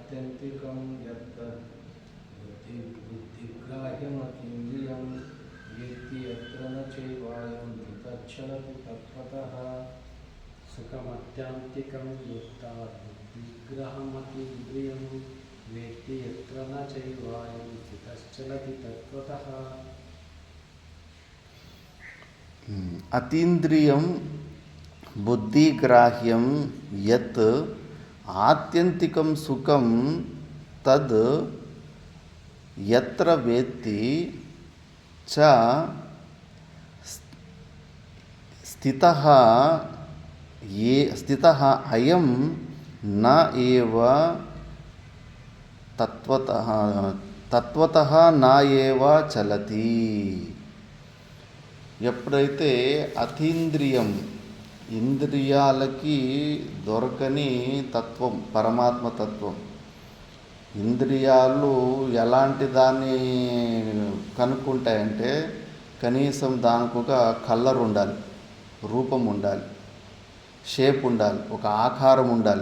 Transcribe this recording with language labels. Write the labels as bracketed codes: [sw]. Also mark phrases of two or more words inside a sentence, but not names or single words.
[sa] आत्यन्तिकं यत् बुद्धिग्राह्यमतीन्द्रियं वेत्ति यत्र न चैवायं तच्चलति तत्त्वतः सुखमत्यांतिकं युक्ता बुद्धिग्रहमतीन्द्रियं वेत्ति यत्र न चैवायं तच्चलति तत्त्वतः. అతీంద్రియం బుద్ధిగ్రాహ్యం యత్ ఆత్యంతికం సుఖం తద్ యత్ర వేత్తి చ స్థితః అయం న ఏవ తత్వతః న ఏవ చలతి. [te] ఎప్పుడైతే అతీంద్రియం ఇంద్రియాలకి దొరకని తత్వం పరమాత్మ తత్వం, ఇంద్రియాలు ఎలాంటి దాన్ని కనుక్కుంటాయంటే కనీసం దానికి ఒక కలర్ ఉండాలి, రూపం ఉండాలి, షేప్ ఉండాలి, ఒక ఆకారం ఉండాలి.